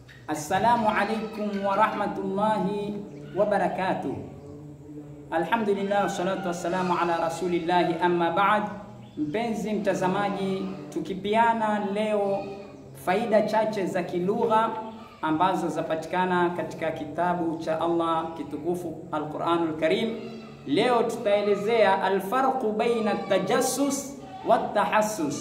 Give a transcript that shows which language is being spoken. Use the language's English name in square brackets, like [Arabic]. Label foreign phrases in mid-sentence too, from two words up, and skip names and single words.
[Arabic] السلام عليكم ورحمة الله وبركاته. الحمد لله والصلاة والسلام على رسول الله أما بعد. [Swahili] Mpenzi mtazamaji, tukipiana leo faida chache za kilugha ambazo zapatikana katika kitabu cha Allah kitukufu Al-Quranul Karim. Leo tutaelezea [Arabic] الفرق بين التجسس والتحسس.